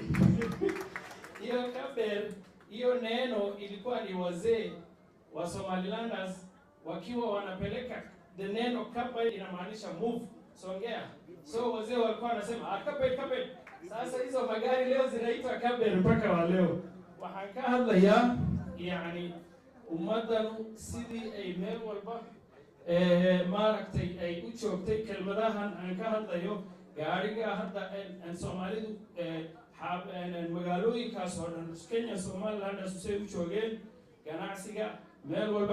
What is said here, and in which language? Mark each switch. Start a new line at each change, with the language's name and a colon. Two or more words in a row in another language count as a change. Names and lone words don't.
Swahili: Hiyo Kaber, hiyo neno ilikuwa ni wazee wa Somalilanders wakiwa wanapeleka, the neno Kaber inamaanisha move, songea. So wazee walikuwa wanasema Kaber. Sasa hizo magari leo zinaitwa Kaber mpaka wa leo.
Somali: Waxaan ka hadlayaa yani ummadanu sidii ay meel walba maaragtay ay u joogtay kelmadahan aan ka hadlayo gaariga hadda aan Soomaalidu magaalooyinkaas oo dhan Kenya Somaliland asay u joogeen ganacsiga meel walba.